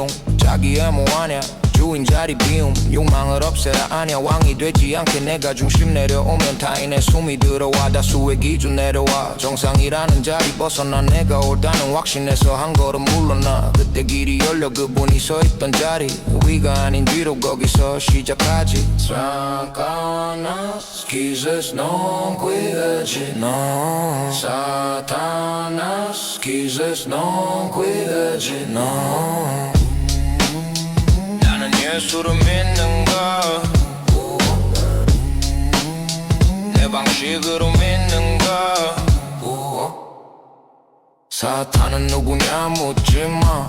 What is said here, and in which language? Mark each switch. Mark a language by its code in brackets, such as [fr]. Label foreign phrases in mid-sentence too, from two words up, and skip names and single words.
[ko] 자기 혐오하냐 주인 자리 비움. 욕망을 없애라 아냐 왕이 되지 않게. 내가 중심 내려오면 타인의 숨이 들어와. 다수의 기준 내려와. 정상이라는 자리 벗어나. 내가 옳다는 확신에서 한 걸음 물러나. 그때 길이 열려 그분이 서 있던 자리 위가 아닌 뒤로 거기서 시작하지. [es] Satanás quizás no cuida지 no. Satanás quizás no cuida지 no. [ko] 예수를 믿는가? 내 식으로 믿는가. 사탄은 누구냐 묻지마.